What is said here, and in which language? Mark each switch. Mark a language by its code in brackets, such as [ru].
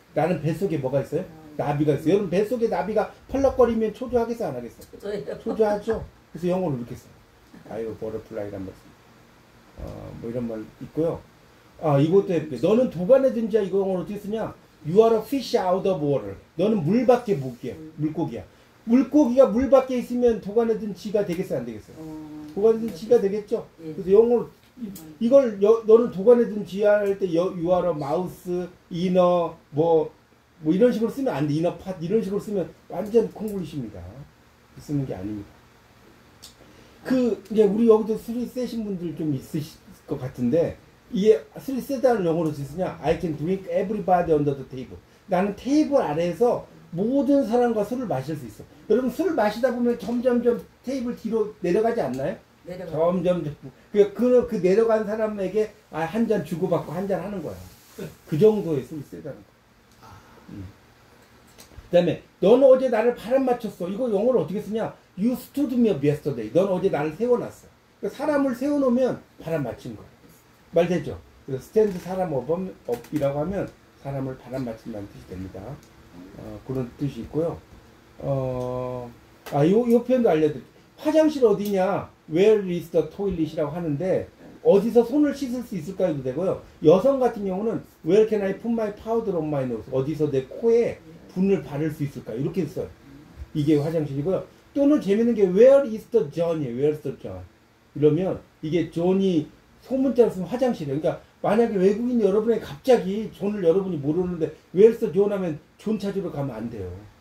[ko] 나는 뱃속에 뭐가 있어요? 나비가 있어요. 여러분 뱃속에 나비가 펄럭거리면 초조하겠어 안 하겠어? 초조하죠. 그래서 영어로 이렇게 써요. [en] I have a butterfly란 [ko] 말 써요. 뭐 이런 말 있고요. 이것도 예쁘게. 너는 도관에 든 자 이거 영어로 어떻게 쓰냐? [en] You are a fish out of water. [ko] 너는 물 밖에 물고기야. 물고기가 물 밖에 있으면 도관에 든 쥐가 되겠어요, 안 되겠어요? 도관에 든 쥐가 되겠죠? 그래서 영어로 이걸 너는 도관에 든 쥐야 할 때 [en] you are a mouse, inner [ko] 뭐 이런 식으로 쓰면 안 돼. inner part 이런 식으로 쓰면 완전 콩글리시입니다. 쓰는 게 아닙니다. 이제 우리 여기도 술이 세신 분들 좀 있으실 것 같은데 이게 술이 세다는 영어로 쓰냐? [en] I can drink everybody under the table. [ko] 나는 테이블 아래에서 모든 사람과 술을 마실 수 있어. 여러분 술을 마시다 보면 점점점 테이블 뒤로 내려가지 않나요? 점점 그 내려간 사람에게 한 잔 주고받고 한 잔 하는 거야. 그 정도의 술이 세다는 거야. 그 다음에 넌 어제 나를 바람 맞췄어. 이거 영어로 어떻게 쓰냐? [en] You stood me up yesterday. [ko] 넌 어제 나를 세워놨어. 그러니까 사람을 세워놓으면 바람 맞힌 거야. 말 되죠? 그래서 스탠드 사람 업이라고 하면 사람을 바람 맞힌다는 뜻이 됩니다. 그런 뜻이 있고요. 요 표현도 알려드릴게요. 화장실 어디냐? [en] Where is the toilet [ko] 이라고 하는데 어디서 손을 씻을 수 있을까 해도 되고요. 여성 같은 경우는 [en] Where can I put my powder on my nose? [ko] 어디서 내 코에 분을 바를 수 있을까? 이렇게 써요. 이게 화장실이고요. 또는 재밌는 게 [en] Where is the John이에요. Where is the John? [ko] 이러면 이게 존이 소문자로 쓰면 화장실이에요. 그러니까 만약에 외국인 여러분이 갑자기 존을 여러분이 모르는데 [en] Where is the John [ko] 하면 존 찾으러 가면 안 돼요.